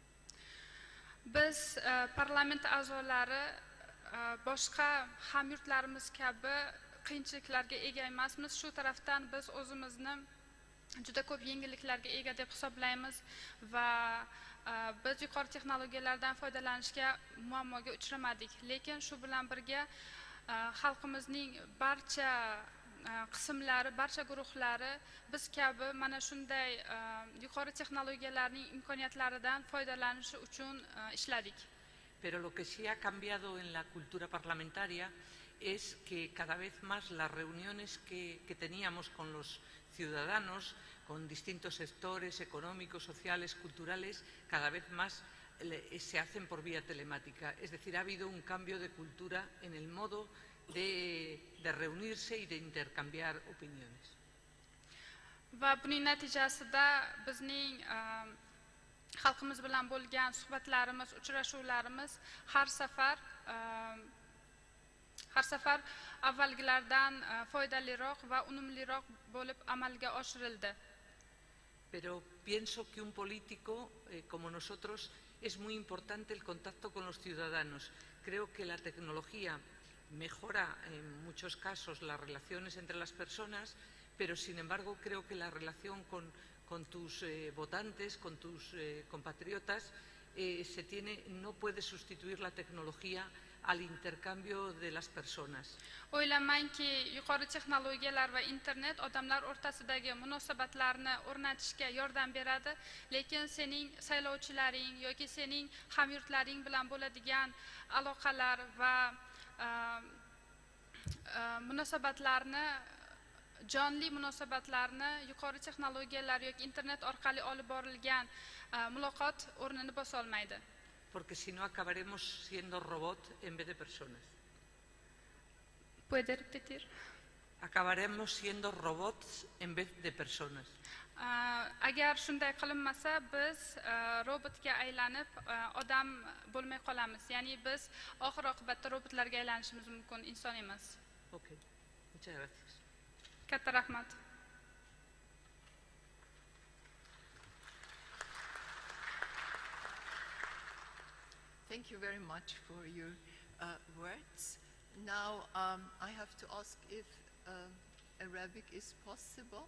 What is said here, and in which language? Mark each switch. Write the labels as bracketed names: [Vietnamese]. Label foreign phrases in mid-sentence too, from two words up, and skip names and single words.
[Uzbek] Biz parlament a'zolari boshqa hamyurtlarimiz kabi qiyinchiliklarga ega emasmiz. Shu tarafdan biz o'zimizni juda ko'p yengilliklarga ega deb hisoblaymiz va biz yuqori texnologiyalardan foydalanishga muammoga uchramadik. Lekin shu bilan birga xalqimizning barcha qismlari, barcha guruhlari biz kabi mana shunday yuqori texnologiyalarning imkoniyatlaridan foydalanishi uchun ishladik. [Spanish] Pero lo que sí ha cambiado en la cultura parlamentaria es que cada vez más las reuniones que teníamos con los ciudadanos, con distintos sectores económicos, sociales, culturales, cada vez más se hacen por vía telemática. Es decir, ha habido un cambio de cultura en el modo de reunirse y de intercambiar opiniones. [Uzbek] Va buning natijasida bizning xalqimiz bilan bo'lgan suhbatlarimiz, uchrashuvlarimiz har safar avvalgilardan foydaliroq va unumliroq bo'lib amalga oshirildi. [Spanish] Pero pienso que un político como nosotros es muy importante el contacto con los ciudadanos. Creo que la tecnología mejora en muchos casos las relaciones entre las personas, pero sin embargo creo que la relación con tus votantes, con tus compatriotas, no puede sustituir la tecnología al intercambio de las personas. [Uzbek] O'ylamanki, yuqori texnologiyalar va internet odamlar o'rtasidagi munosabatlarni o'rnatishga yordam beradi, lekin sening saylovchilaring yoki sening hamyurtlaring bilan bo'ladigan aloqalar va munosabatlarni, jonli munosabatlarni yuqori texnologiyalar yoki internet orqali olib borilgan muloqot o'rnini bosa olmaydi. [Spanish] Porque si no acabaremos siendo robots en vez de personas. ¿Puede repetir? Acabaremos siendo robots en vez de personas. [Uzbek] Agar shunday qilinmasa, biz robotga aylanib odam bo'lmay qolamiz. Ya'ni biz oxir oqibatda robotlarga aylanishimiz mumkin, inson emas. [Spanish] Okay. Muchas gracias. [Uzbek] Katta rahmat. [English] Thank you very much for your words. Now I have to ask if Arabic is possible.